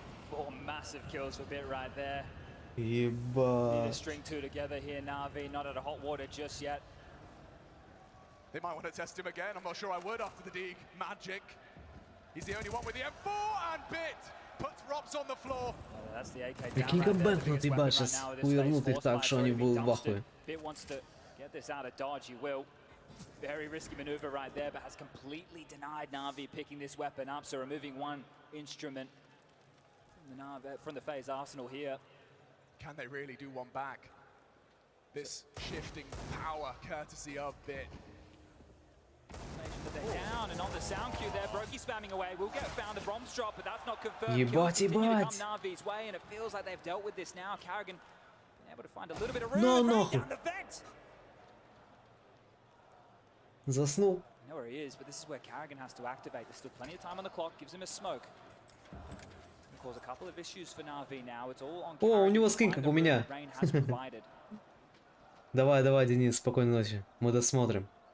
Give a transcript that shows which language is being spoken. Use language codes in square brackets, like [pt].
[en] Four massive kills for Bit right there. [ru] Ебать. [en] Need to string two together here, NaVi, not at a hot water just yet. They might want to test him again. I'm not sure I would after the dig. Magic. He's the only one with the M4 and Bit puts Robs on the floor. That's the AK down [ru] Прикинь, как бэкнут, ебать, сейчас увернут их так, что они будут в ахуе. [en] Bit wants to get this out of dodge, he will. Very risky maneuver right there, but has completely denied NaVi picking this weapon up, so removing one instrument from the FaZe arsenal here. Can they really do one back? This shifting power courtesy of Bit. They're down and on the sound cue there, Brokey spamming away. We'll get found the bombs drop, but that's not confirmed. [ru] Ебать, ебать. [en] Come NaVi's way, and it feels like they've dealt with this now. Karrigan been able to find a little bit of room. No, Right [ru] нахуй. [en] down the vent. [ru] Заснул. [en] I know where he is, but this is where Karrigan has to activate. There's still plenty of time on the clock. Gives him a smoke. Can cause a couple of issues for NaVi now. It's all on. [ru] О, у него скин, как у меня. [en] Rain has provided. [ru] Давай, давай, Денис, спокойной ночи. Мы досмотрим.